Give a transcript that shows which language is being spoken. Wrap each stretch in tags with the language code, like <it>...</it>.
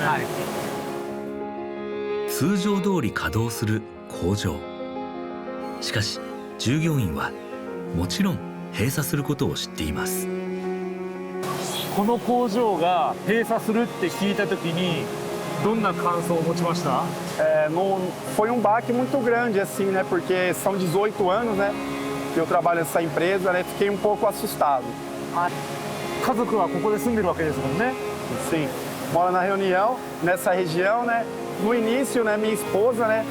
<ja>はい、通常通り稼働する工場。しかし従業員はもちろん閉鎖することを知っています。この工場が閉鎖するって聞いた時にどんな感想を持ちました？</ja> <pt>Foi baque muito grande assim, né? Porque são 18 anos, né? Que eu trabalho nessa empresa, né? Fiquei pouco assustado.</pt> <ja>家族はここで住んでるわけですもんね。</ja> <pt>Sim. Moro na Reunião, nessa região, né? No início, né? Minha esposa, né?</pt>